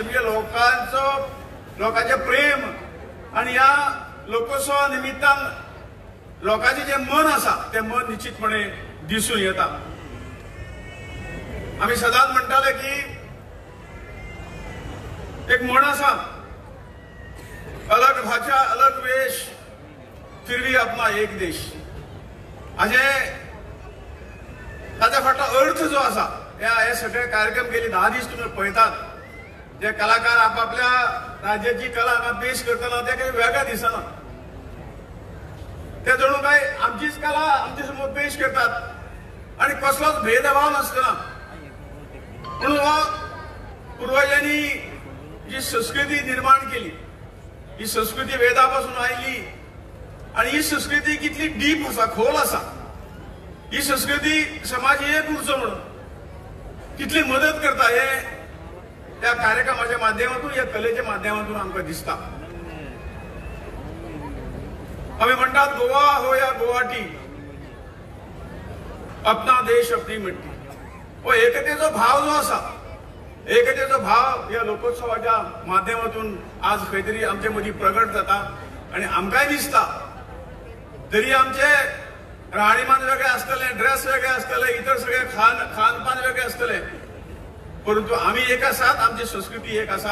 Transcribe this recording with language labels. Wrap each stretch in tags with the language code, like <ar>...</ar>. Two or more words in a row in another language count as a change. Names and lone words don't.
<kok>म्हणजे लोकांचे प्रेम आणि या लोकोत्सवा निमित्तान लोकांचे जे मन आसा ते मन निश्चितपणे दिसून येता. आम्ही सदांच म्हणटाले की एक म्हण आसा,</kok> <hi>अलग भाषा अलग वेश फिर भी अपना एक देश.</hi> <kok>ताच्या फाटलो अर्थ जो आसा, हे सगळे कार्यक्रम गेली 10 दीस तुम्ही पळयतात, जे कलाकार आपापल्या राज्याची कला हांगा पेश करतना ते काही वेगळं दिसना. ते जणू काय आमचीच कला आमच्या समोर पेश करतात आणि कसलोच भेदभाव नसतना. म्हणून पूर्वजांनी जी संस्कृती निर्माण केली, ही संस्कृती वेदापासून आयली आणि ही संस्कृती कितली डीप आसा, खोल आसा. ही संस्कृती समाज एक उरचो म्हणून कितली मदत करता हे त्या कार्यक्रमाच्या माध्यमातून, या कलेच्या माध्यमातून आमकां दिसता. आम्ही म्हणतात</kok> <hi>गोवा हो या गुवाहाटी, अपना देश अपनी मिट्टी.</hi> <kok>हो एकतेचो भाव जो आसा, एकतेचो भाव या लोकोत्सवाच्या माध्यमातून आज खंय तरी आमचे मदीं प्रगट जाता आणि आमकांय दिसता जरी आमचे राहणीमान वेगळे आसतले, ड्रेस वेगळे आसतले, इतर सगळे खानपान वेगळे आसतले, परंतु आम्ही एक आसात, आमची संस्कृती एक आसा.</kok>